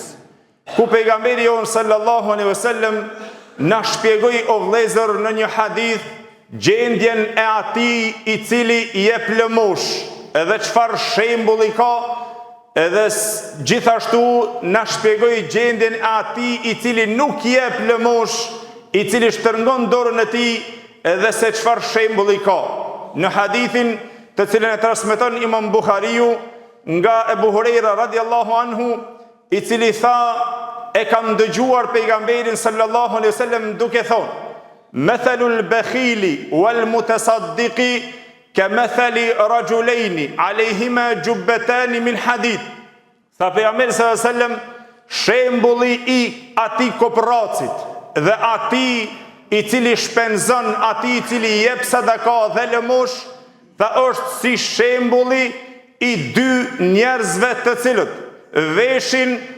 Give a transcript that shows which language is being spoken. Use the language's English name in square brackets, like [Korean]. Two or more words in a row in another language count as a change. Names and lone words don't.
[Albanian] Ku pejgamberi jon [Arabic] صلى الله عليه وسلم [Albanian] na shpjegoi o vëllezër në një hadith gjendjen e atij I cili jep lëmosh, edhe çfarë shembulli ka, edhe gjithashtu na shpjegoi gjendjen e atij I cili nuk jep lëmosh, I cili shtrëngon dorën e tij, edhe se çfarë shembulli ka. Në hadithin të cilën e transmeton Imam Buhariu nga Ebu Hurajra [Arabic] رضي الله عنه, [Albanian] I cili tha, e kam dëgjuar pejgamberin [Arabic] صلى الله عليه وسلم [Albanian] duke thonë: [Arabic] "مثل البخيل والمتصدق كمثل رجلين عليهما جبتان من حديد." [Albanian] Tha pejgamberi [Arabic] صلى الله عليه وسلم, [Albanian] shembulli I atij koprracit dhe atij I cili shpenzon, atij I cili jep sadaka dhe lëmosh, tha është si shembulli I dy njerëzve të cilët veshin